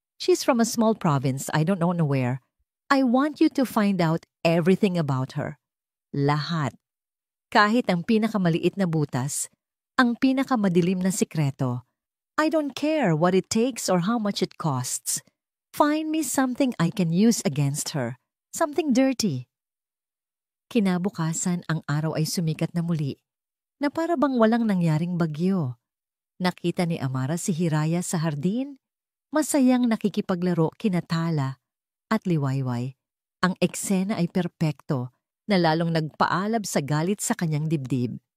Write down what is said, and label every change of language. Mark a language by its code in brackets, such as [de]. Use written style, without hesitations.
[en] She's from a small province, I don't know where. I want you to find out everything about her. [tl] Lahat. Kahit ang pinakamaliit na butas, ang pinakamadilim na sikreto. [en] I don't care what it takes or how much it costs. Find me something I can use against her. Something dirty. [tl] Kinabukasan, ang araw ay sumikat na muli, na para bang walang nangyaring bagyo. Nakita ni Amara si Hiraya sa hardin, masayang nakikipaglaro kina Tala at Liwayway. Ang eksena ay perpekto, na lalong nagpaalab sa galit sa kanyang dibdib.